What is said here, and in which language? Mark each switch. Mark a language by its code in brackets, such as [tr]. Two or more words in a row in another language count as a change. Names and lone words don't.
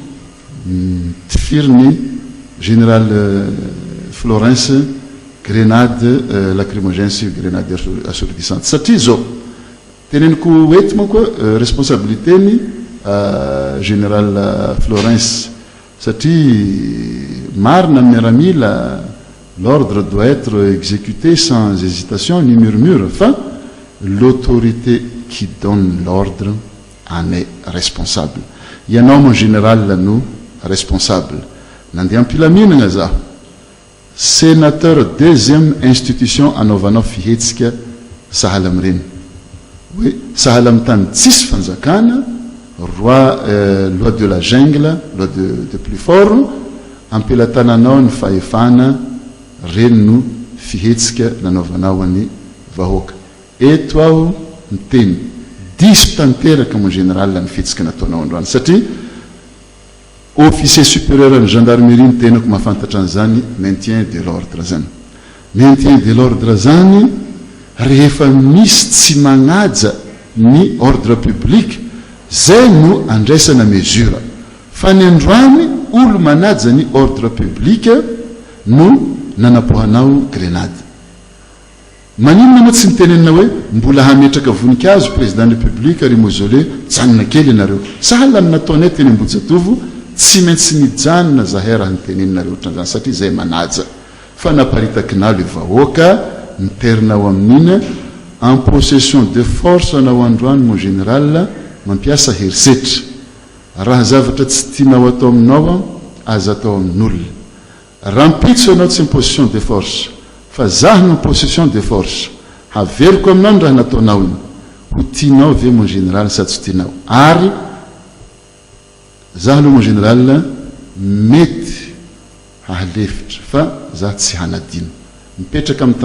[mg] tifiriny général Florence [fr] grenade lacrymogène [mg] sy [fr] grenade assourdissante [mg] satria zao teneniko eto manko responsabilité ny général Florence satria marina amin'ny miaramila [fr] l'ordre doit être exécuté sans hésitation ni murmure [mg] fa [fr] l'autorité qui donne l'ordre en est responsable [mg] ianao [fr] mon général [mg] no responsable nandeha ampilaminana za [fr] sénateur deuxième institution [mg] anaovanao fihetsika sahala amireny hoe sahala amin'ny tany tsisy fanjakana [fr] loi de la jungle loi de plus fort [mg] ampilatananao ny fahefana reny no fihetsika nanaovanao any vahoaka eto aho miteny diso tanteraka [fr] mon général [mg] ny fihetsika nataonao androany satria [fr] officier supérieur [mg] ny gendarmerie ny tenako mahafantatra an'izany [fr] maintien de l'ordre [mg] zany maintien [fr] de l'ordre [mg] zany rehefa misy tsy magnaja ny [fr] ordre public [mg] zay no andraisana mesure fa ny androany olo manaja ny [fr] ordre public [mg] no nanapohanao grenade maninona moa tsy mitenenina hoe mbola hametraka voninkazo [fr] président de république [mg] ary mausolée janona kely ianareo sahala ny nataonay teny Ambohijatovo tsy maintsy nijanona zahay raha niteneninareo ohatran'izany satria zay manaja fa naparitakinao le vahoaka niterinao amin'iny [fr] en possession de force [mg] anao androany [fr] mon général [mg] mampiasa herisetra raha zavatra tsy tianao atao aminao aza atao amin'olona raha mpitso anao tsy [fr] en possession de force [mg] fa zaho no [fr] possession de force [mg] haveriko aminao ny raha nataonao iny ho tianao ve [fr] mon général [mg] sady tsy tianao ary zaho aloha mon général mety hahalefitra fa zaho tsy hanadino mipetraka amin'ny